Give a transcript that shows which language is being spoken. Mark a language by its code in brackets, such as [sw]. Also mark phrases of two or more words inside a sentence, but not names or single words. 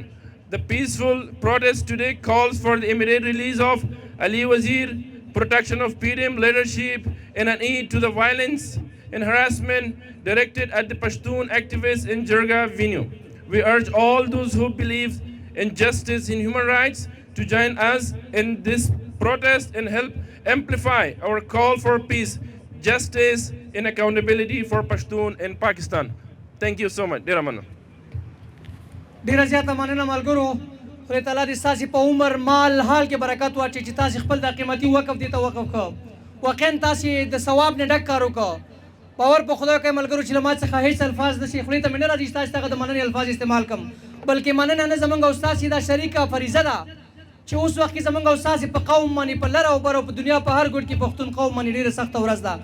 [en] The peaceful protest today calls for the immediate release of Ali Wazir, protection of PDM leadership, and an end to the violence and harassment directed at the Pashtun activists in Jarga venue. We urge all those who believe in justice and human rights to join us in this protest and help amplify our call for peace, justice, and accountability for Pashtun in Pakistan. Thank you so much. [ps] ډیره مننه. ډیره زیاته مننه ملګرو. خدای تعالی دې ستاسې په عمر مال حال کې برکت واچوي چې تاسې خپل دا قیمتي وقف دې ته وقف کړ. واقعا تاسې د ثواب نه ډک کار وکړ. باور په خدای کوي ملګرو چې له ما څخه هیڅ الفاظ نشي خولې ته مې نه راځي چې تاسې ته د مننې الفاظ استعمال کړم، بلکې مننه نه زموږ او ستاسې دا شریکه فریضه ده چې اوس وخت کې زموږ او ستاسې په قوم باندې په لر او بر او په دنیا په هر ګوټ کې پښتون قوم باندې ډېره سخته ورځ ده.